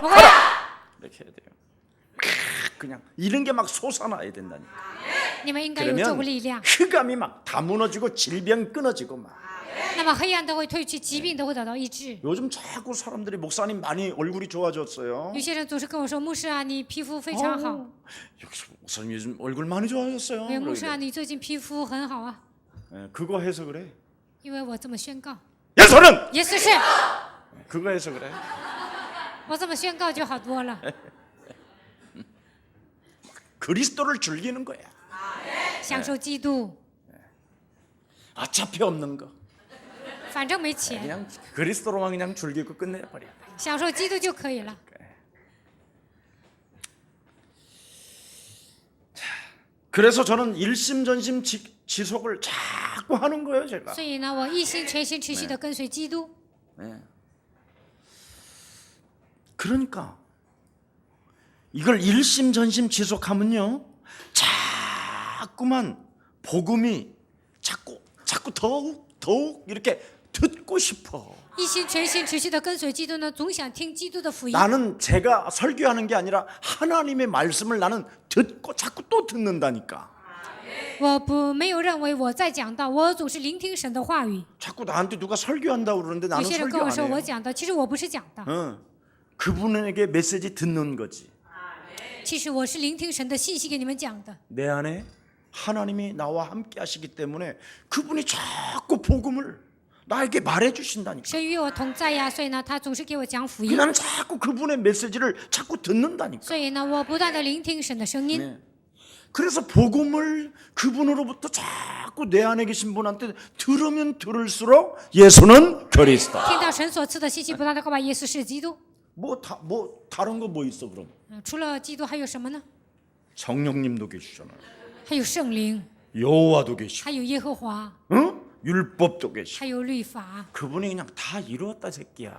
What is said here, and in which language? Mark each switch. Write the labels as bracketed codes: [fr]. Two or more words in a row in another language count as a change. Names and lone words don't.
[zh] 不会啊， [ko] 이렇게 해야 돼요. 그냥 이런 게 막 솟아나야 된다니까. [zh] 你们应该有这股力 [ko] 그러면 [zh] 量。 [ko] 흑암이 막 다 무너지고 질병 끊어지고 막. [zh] 那么黑暗都会退去，疾病都会得到医治。 [ko] 요즘 자꾸 사람들이 목사님 많이 얼굴이 좋아졌어요. [zh] 有些人总是跟我说：“牧师啊，你皮肤非常好。 [ko] 여기서 목사님 요즘 얼굴 많이 좋아졌어요. [zh] 哎，牧师啊， [ko] 그러길래. [zh] 你最近皮肤很好啊。 [ko] 그거 해서 그래. [zh] 因为我这么宣告， [ko] 예수는 [zh] 耶稣是， [ko] 그거 해서 그래. [zh] 我这么宣告就好多了。 [ko] 그리스도를 즐기는 거야. [zh] 享受基督， [ko] 어차피 없는 거. [zh] 反正没钱， [ko] 그냥 그리스도로만 그냥 즐기고 끝내버려. [zh] 享受基督就可以了。 [ko] 그래서 저는 일심전심 지속을 자꾸 하는 거예요, 제가. [zh] 所以呢，我一心全心持续的跟随基督。 [ko] 그러니까 이걸 일심전심 지속하면요, 자꾸만 복음이 자꾸 더욱 이렇게 듣고 싶어. [zh] 一心全心持续的跟随基督呢，总想听基督的福音。 [ko] 나는 제가 설교하는 게 아니라 하나님의 말씀을 나는 듣고 자꾸 또 듣는다니까. [zh] 我没有认为我在讲道，我总是聆听神的话语。 [ko] 자꾸 나한테 누가 설교한다고 그러는데 [zh] 有 [ko] 나는 [zh] 些人跟 [ko] 설교 [zh] 我说 [ko] 안 [zh] 我 [ko] 해요. [zh] 讲道，其实我不是讲道， [ko] 그분에게 메시지 듣는 거지. [zh] 其实我是聆听神的信息给你们讲的。 [ko] 내 안에 하나님이 나와 함께 하시기 때문에 그분이 자꾸 복음을 나에게 말해 주신다니까. [zh] 神与我同在呀，所以呢，他总是给我讲福音。 [ko] 나는 자꾸 그분의 메시지를 자꾸 듣는다니까. [zh] 所以呢，我不断的聆听神的声音。 [ko] 네. 그래서 복음을 그분으로부터 자꾸 내 안에 계신 분한테 들으면 들을수록 예수는 그리스도. [zh] 听到神所赐的信息，不断的告白耶稣是基督。 [ko] 뭐 다른 거 뭐 있어 그럼? [zh] 除了基督还有什么呢？ [ko] 성령님도 계시잖아요. [zh] 还有圣灵， [ko] 여호와도 계시고, [zh] 还有耶和华， [ko] 응? 율법도 계시고. [zh] 还有律法。 [ko] 그분이 그냥 다 이루었다 새끼야.